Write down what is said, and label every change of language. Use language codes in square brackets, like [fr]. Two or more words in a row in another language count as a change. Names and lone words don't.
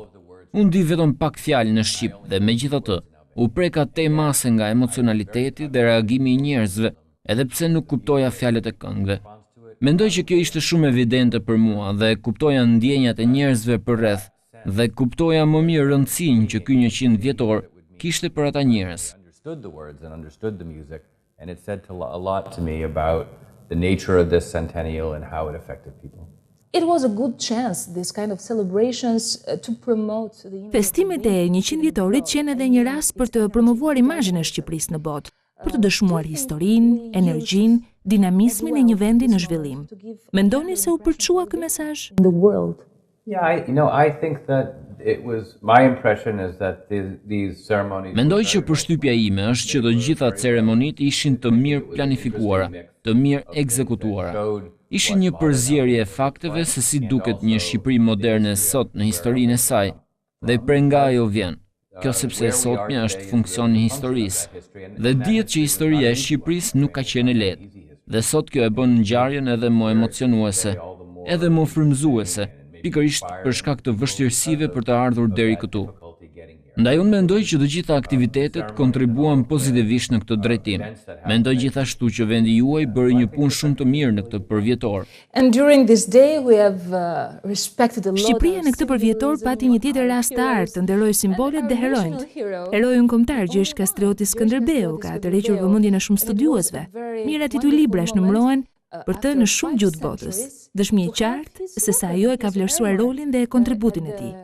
[sq] Unë di vetëm pak fjalë në shqip dhe megjithatë, u preka te mase nga emocionaliteti dhe reagimi i njerëzve, edhe pse nuk kuptoja fjalët e këngëve. Mendoj që kjo ishte shumë evidente për mua dhe kuptoja ndjenjat e njerëzve përreth dhe kuptoja më mirë rëndësinë që ky 100 vjetor kishte për ata njerëz. [en] And it said a lot to me about the nature of this centennial and how it affected people. It was a good chance, this kind of celebrations, to promote the image. [sq] Festimet e 100 vjetorit qenë edhe një rast për të promovuar imazhin e Shqipërisë në botë, për të dëshmuar historinë, energjinë, dinamizmin e një vendi në zhvillim. Mendoni se u përçua ky mesazh? [en] The world. Yeah, I think that it was, my impression is that these ceremonies. [sq] Mendoj që përshtypja ime është që të gjitha ceremonitë ishin të mirë planifikuara, të mirë ekzekutuara. Ishin një përzierje e fakteve se si duket një Shqipëri moderne sot në historinë e saj, dhe prej nga ajo vjen. Kjo sepse sotmja është funksion i historisë, dhe dihet që historia e Shqipërisë nuk ka qenë e lehtë. Dhe sot kjo e bën ngjarjen edhe më emocionuese, edhe më frymëzuese, pikërisht për shkak të vështirësive për të ardhur deri këtu. Ndaj unë mendoj që të gjitha aktivitetet kontribuan pozitivisht në këtë drejtim. Mendoj gjithashtu që vendi juaj bëri një punë shumë të mirë në këtë përvjetor. [en] And during this day we have respected a lot. [sq] Shqipëria në këtë përvjetor pati një tjetër rast të artë të nderoj simbolet dhe heronjt. Herojun kombëtar që është Kastrioti Skënderbeu ka tërhequr vëmendjen e shumë studiuesve. Mijëra titull librash numërohen për të në shumë gjuhë botës. Dëshmi e qartë se sa ajo e ka vlerësuar rolin dhe kontributin e tij.